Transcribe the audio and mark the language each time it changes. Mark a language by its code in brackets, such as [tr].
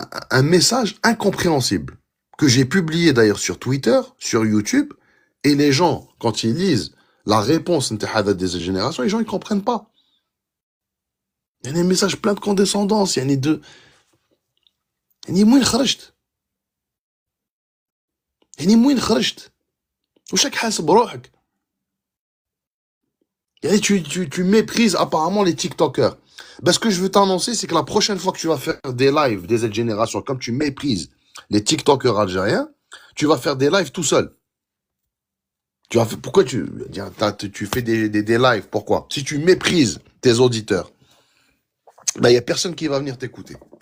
[fr] Un message incompréhensible que j'ai publié d'ailleurs sur Twitter, sur YouTube, et les gens, quand ils lisent la réponse des générations, les gens ils comprennent pas. Il y a un message plein de condescendance, il y a deux. [ar] وين خرجت؟ وين خرجت؟ وشك حاسب روحك؟ [fr] tu méprises apparemment les TikTokers. Ben, ce que je veux t'annoncer, c'est que la prochaine fois que tu vas faire des lives des générations, comme tu méprises les TikTokers algériens, tu vas faire des lives tout seul. Pourquoi tu fais des lives? Pourquoi? Si tu méprises tes auditeurs, ben, il y a personne qui va venir t'écouter.